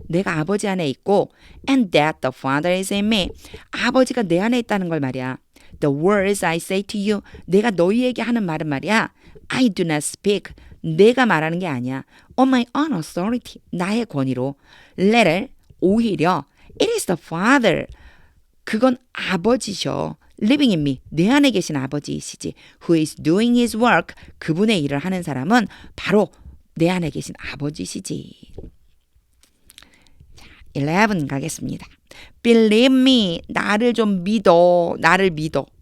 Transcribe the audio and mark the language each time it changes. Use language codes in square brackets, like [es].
[ko] 내가 아버지 안에 있고 [en] and that the Father is in me. [ko] 아버지가 내 안에 있다는 걸 말이야. [en] The words I say to you. [ko] 내가 너희에게 하는 말은 말이야. [en] I do not speak. [ko] 내가 말하는 게 아니야. [en] On my own authority. [ko] 나의 권위로. [en] Letter. [ko] 오히려 [en] it is the Father. [ko] 그건 아버지셔. [en] Living in me. [ko] 내 안에 계신 아버지이시지. [en] Who is doing his work. [ko] 그분의 일을 하는 사람은 바로 내 안에 계신 아버지시지. 자, 11 가겠습니다. [en] Believe me. [ko] 나를 좀 믿어. 나를 믿어.